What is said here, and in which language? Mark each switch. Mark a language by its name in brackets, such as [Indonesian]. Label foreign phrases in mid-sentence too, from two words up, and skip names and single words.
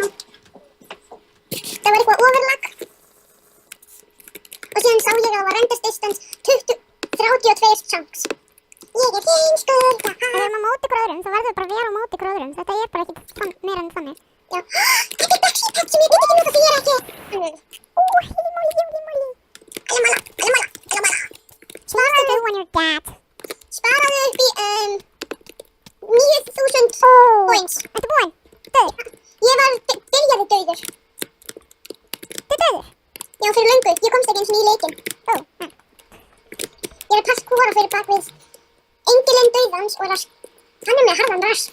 [Icelandic] Það var eitthvað overlag. Og síðan sá ég að það var [English] renders distance [Icelandic] 32 chunks. Ég er heimskur. Ef við erum á móti hver öðrum, þá verðum við bara að vera á móti hver öðrum. Þetta er bara ekki meira en þannig. Já. Þetta er Bexy Pet sem ég myndi ekki nota því ég er ekki. [English] Holy moly. Alamala. What do when you're dead? [Icelandic] Sparaðu upp í 9000 points. Ertu búinn? Dauður? Ég var byrjaði dauður. Þú er dauður? Já, fyrir löngu. Ég komst ekki eins og í leikinn. Ég er að parkúra fyrir bakvið engilinn dauðans og hann er með harðan rass.